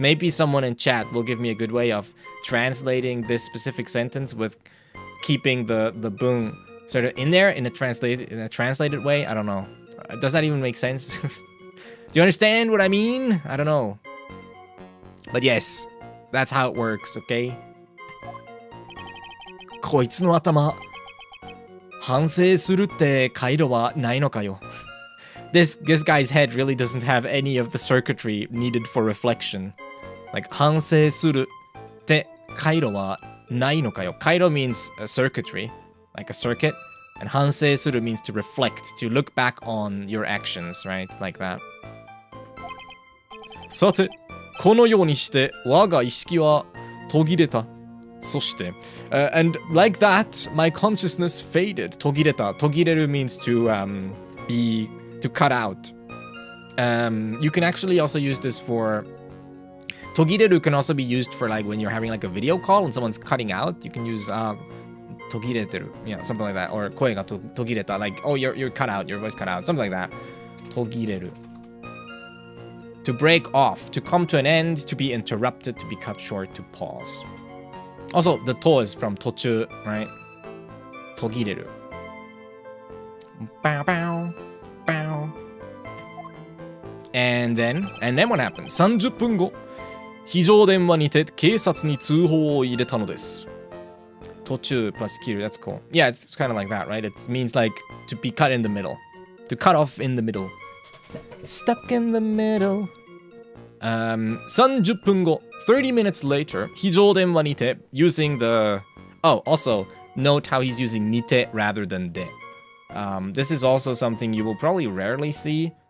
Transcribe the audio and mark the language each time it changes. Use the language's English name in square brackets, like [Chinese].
[English] Maybe someone in chat will give me a good way of translating this specific sentence with keeping the bung sort of in there in a translated way. I don't know. Does that even make sense? Do you understand what I mean? I don't know. But yes, that's how it works, okay? [Japanese] こいつの頭、反省するって回路はないのかよ。 [English] This guy's head really doesn't have any of the circuitry needed for reflection. [Japanese] Like, 反省するって回路はないのかよ。 [English] 回路 means a circuitry, like a circuit. And 反省する means to reflect, to look back on your actions, right? Like that. [Japanese] さて、このようにして我が意識は途切れた。そして、 [English] and like that, my consciousness faded. 途切れた。途切れる means to cut out. You can actually also use this for 途切れる can also be used for like when you're having like a video call and someone's cutting out. You can use 途切れてる yeah, something like that. Or 声が途切れた like, oh, you're cut out, your voice cut out, something like that. 途切れる to break off, to come to an end, to be interrupted, to be cut short, to pause. Also, the to is from 途中, right? 途切れる bow, bow, bow. And then what happened? [Japanese] 30分後、非常電話にて警察に通報を入れたのです。 [English] 途中 plus 切る that's cool. Yeah, it's kind of like that, right? It means like to be cut in the middle. To cut off in the middle. Stuck in the middle. 30分後 30 minutes later 非常電話にて using the also note how he's using にて rather than で this is also something you will probably rarely see.